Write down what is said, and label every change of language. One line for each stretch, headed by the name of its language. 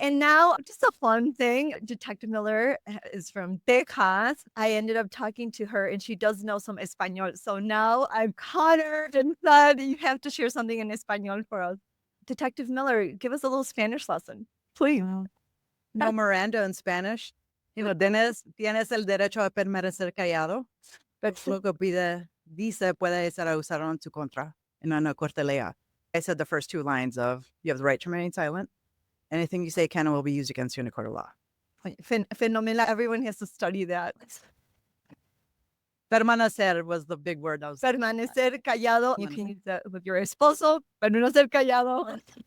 English: And now, just a fun thing, Detective Miller is from Texas. I ended up talking to her, and she does know some Espanol. So now I've caught her and said, you have to share something in Espanol for us. Detective Miller, give us a little Spanish lesson, please. No Miranda in Spanish.
Spanish: Tienes el derecho a permanecer callado. Pero lo que dice puede ser usado en tu contra. In una corte lea.
English: I said the first two lines of, you have the right to remain silent. Anything you say can and will be used against you in a court of law. Phenomenal. Everyone has to study that. Permanecer was the big word.
Spanish: Permanecer callado.
English: You can use that with your esposo.
Spanish: Permanecer callado.